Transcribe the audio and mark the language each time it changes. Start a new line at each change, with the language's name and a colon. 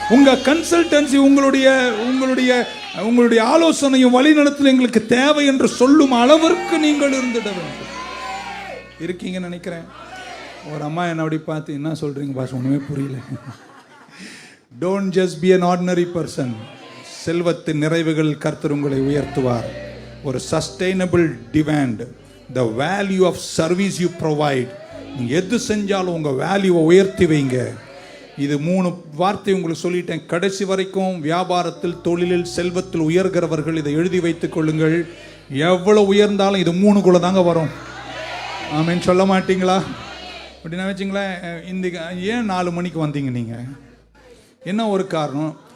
Tamil: உங்க கன்சல்டன்சி, உங்களுடைய ஆலோசனையும் வழிநடத்தல் எங்களுக்கு தேவை என்று சொல்லும் அளவிற்கு நீங்கள் இருந்துட வேண்டும். இருக்கீங்கன்னு நினைக்கிறேன். ஒரு அம்மா என்ன அப்படி பார்த்து, என்ன சொல்றீங்க பாஸ், ஒண்ணுமே புரியல.
English: Don't just be an ordinary person.
Tamil: செல்வத்தின் நிறைவுகள் கர்த்தர் உங்களை உயர்த்துவார். ஒரு
English: Sustainable demand, the value of service you provide.
Tamil: நீங்க எது செஞ்சாலும் உங்க வேல்யூவை உயர்த்தி வைங்க. இது 3 வார்த்தை உங்களுக்கு சொல்லிட்டேன். கடைசி வரைக்கும் வியாபாரத்தில், தொழிலில், செல்வத்தில் உயர்கிறவர்கள் இதை எழுதி வைத்துக் கொள்ளுங்கள். எவ்வளவு உயர்ந்தாலும் இது 3குள்ள தாங்க வரும். ஆமென் சொல்ல மாட்டீங்களா? அப்படின்னா வச்சுங்களேன். இந்த ஏன் 4 மணிக்கு வந்தீங்க நீங்க? என்ன ஒரு காரணம்?